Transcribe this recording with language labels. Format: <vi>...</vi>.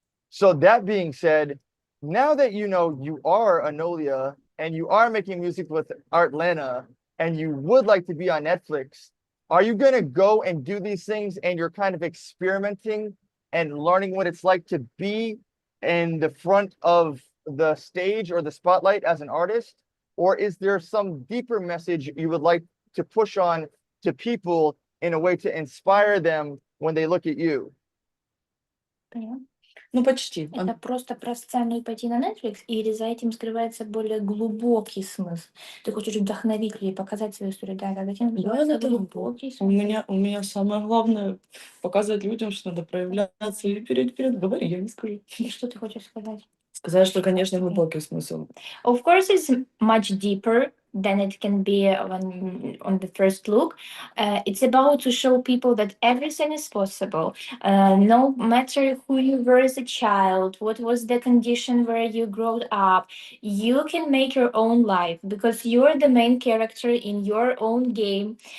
<en>So that being said, now that you know you are Anolia and you are making music with Artlana and you would like to be on Netflix, are you gonna go and do these things and you're kind of experimenting and learning what it's like to be in the front of the stage or the spotlight as an artist? Or is there some deeper message you would like to push on to people in a way to inspire them when they look at you?</en> <ru>Поняла? Ну, почти. Это просто про сцену и пойти на Netflix, или за этим скрывается более глубокий смысл? Ты хочешь вдохновить людей, показать свою историю, да, за этим скрывается глубокий У смысл. меня самое главное показать людям, что надо проявляться и вперед говори, я не скажу. И что ты хочешь сказать? Сказать, что, конечно, глубокий смысл.</ru> <en>Of course, it's much deeper than it can be on the first look. It's about to show people that everything is possible. No matter who you were as a child, what was the condition where you grew up, you can make your own life because you're the main character in your own game.</en>